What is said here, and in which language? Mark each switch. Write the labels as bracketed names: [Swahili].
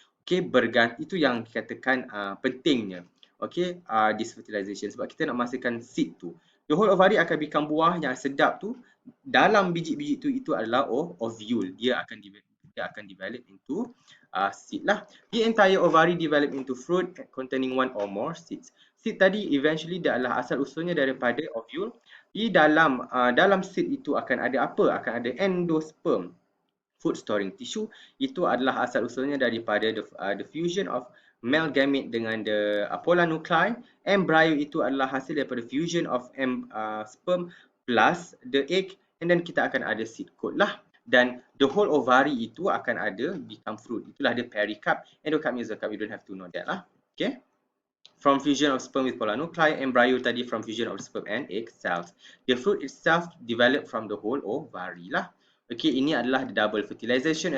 [Malay] Okey, berganti, itu yang dikatakan pentingnya. Okey, [English] this fertilization, [Malay] sebab kita nak menghasilkan seed tu. [English] The whole ovary [Malay] akan become buah yang sedap tu. Dalam biji-biji itu adalah ovule. Dia akan develop into seed lah. [English] The entire ovary develop into fruit containing one or more seeds. [Malay] Seed tadi eventually dia adalah asal usulnya daripada ovule. Di dalam seed itu akan ada apa? Akan ada endosperm, food storing tissue. Itu adalah asal usulnya daripada the fusion of male gamete dengan the polar nuclei. Embryo itu adalah hasil daripada fusion of sperm plus the egg, and then kita akan ada seed coat lah. Dan the whole ovary itu akan ada become fruit. Itulah dia pericarp, endocarp, mesocarp. [English] You don't have to know that lah. [Malay] Okay. [English] From fusion of sperm with polar nuclei, embryo tadi from fusion of sperm and egg cells. The fruit itself developed from the whole ovary lah. [Malay] Okay, ini adalah the double fertilization.